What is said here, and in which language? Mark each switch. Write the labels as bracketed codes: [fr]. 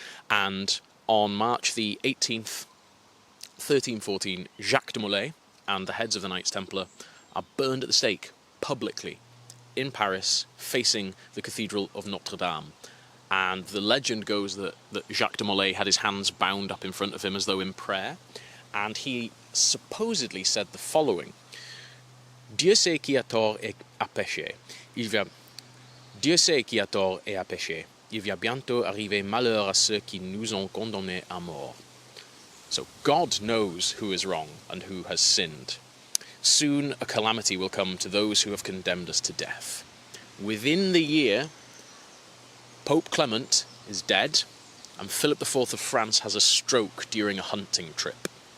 [en] And on March the 18th, 1314, Jacques de Molay and the heads of the Knights Templar are burned at the stake publicly in Paris, facing the Cathedral of Notre Dame. And the legend goes that Jacques de Molay had his hands bound up in front of him as though in prayer, and he supposedly said the following: [fr] Dieu sait qui a tort et a péché. Dieu sait qui a tort et a péché. Il va bientôt arriver malheur à ceux qui nous ont condamnés à mort. [en] So God knows who is wrong and who has sinned. Soon a calamity will come to those who have condemned us to death. Within the year, Pope Clement is dead, and Philip IV of France has a stroke during a hunting trip.